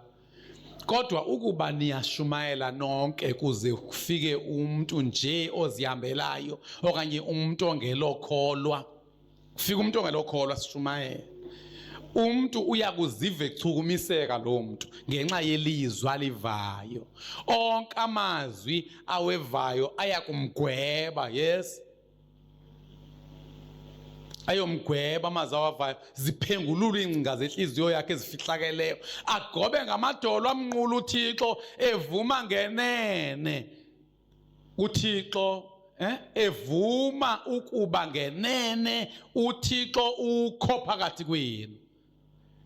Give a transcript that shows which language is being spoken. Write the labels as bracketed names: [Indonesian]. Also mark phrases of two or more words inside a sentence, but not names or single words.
[Xhosa] Kodwa ukuba niyashumayela nonke kuze kufike umuntu nje ozihambelayo okanye umuntu ongelokholwa. Kufika umuntu ongelokholwa sishumayela. Umuntu uyakuziva echukumiseka lo muntu ngenxa yelizwi alivayo. Onke amazwi awevayo ayakumgweba, yes. Ayomgweba amazwi awevayo ziphengulula ingcinga zenhliziyo yakhe ezifihlakeleyo. Agobe ngamadolo amnqula uThixo evuma ngenene. uThixo evuma ukuba ngenene uThixo ukho phakathi kwenu.